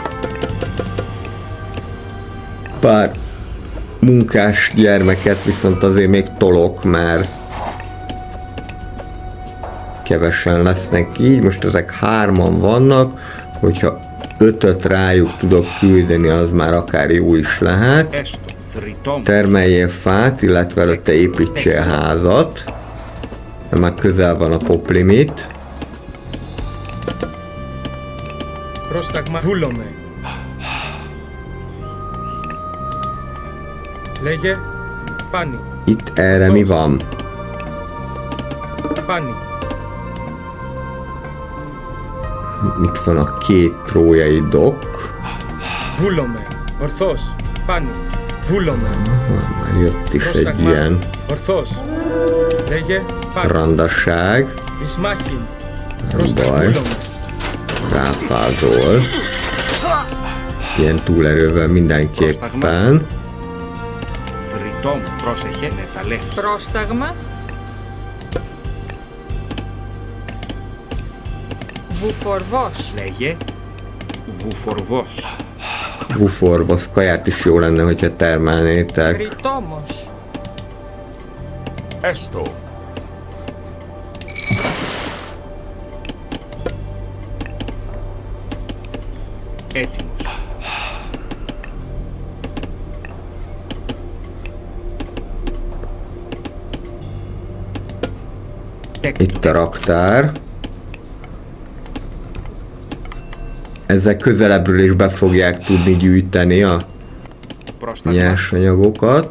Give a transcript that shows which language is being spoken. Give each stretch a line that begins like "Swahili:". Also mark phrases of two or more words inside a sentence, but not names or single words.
Hungarian: Pár munkás gyermeket viszont azért még tolok, mert kevesen lesznek így. Most ezek 3-an vannak, hogyha 5-öt rájuk tudok küldeni, az már akár jó is lehet. Termeljél fát, illetve előtte építsél házat. De már közel van a poplimit.
Greek: Πρόσταγμα βούλομαι. Λέγε πάνι.
Hungarian: Itt erre mi van?
Greek: Πάνι.
Hungarian: Itt van a 2 trójai dok.
Greek: Βούλομαι. Ορθός. Πάνι. Βούλομαι.
Hungarian: Már jött is egy ilyen
Greek: Ορθός. Λέγε πάνι.
Hungarian: randasság.
Greek: Ισμάχιν.
Hungarian: Nem baj. Ráfázol. Ilyen túlerővel mindenképpen.
Greek: Πρόσταγμα. Βουφορβός. Λέγε βουφορβός.
Hungarian: Vuforvosz kaját is jó lenne, hogyha termelnétek.
Greek: Ρητόμος. Esto. Έτοιμος.
Hungarian: Itt a raktár. Ezzel közelebbről is be fogják tudni gyűjteni a nyersanyagokat.